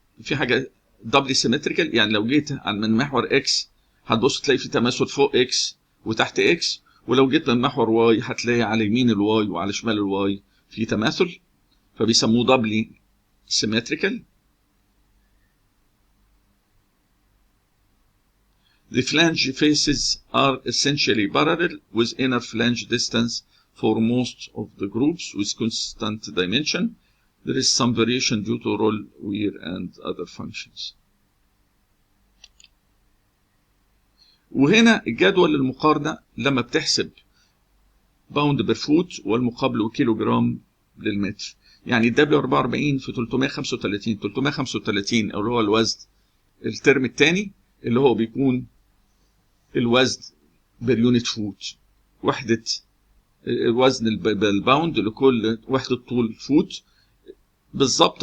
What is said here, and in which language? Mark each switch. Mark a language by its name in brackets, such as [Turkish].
[Arabic] في حاجه دبلي سيمتريكال يعني لو جيت من محور اكس هتبص تلاقي في تماثل فوق اكس وتحت اكس، ولو جيت من محور واي هتلاقي على يمين الواي وعلى شمال الواي في تماثل، فبيسموه دبلي سيمتريكال. [English] The flange faces are essentially parallel with inner flange distance for most of the groups with constant dimension. There is some variation due to roll wear and other functions. [Arabic] وهنا الجدول المقارنة لما بتحسب باوند بير فوت والمقابل كيلو جرام للمتر. يعني الدبليو 44 في 335 اللي هو الوزن الترم الثاني اللي هو بيكون الوزن بير يونت فوت، وحدة وزن بالباوند لكل وحدة طول فوت بالظبط.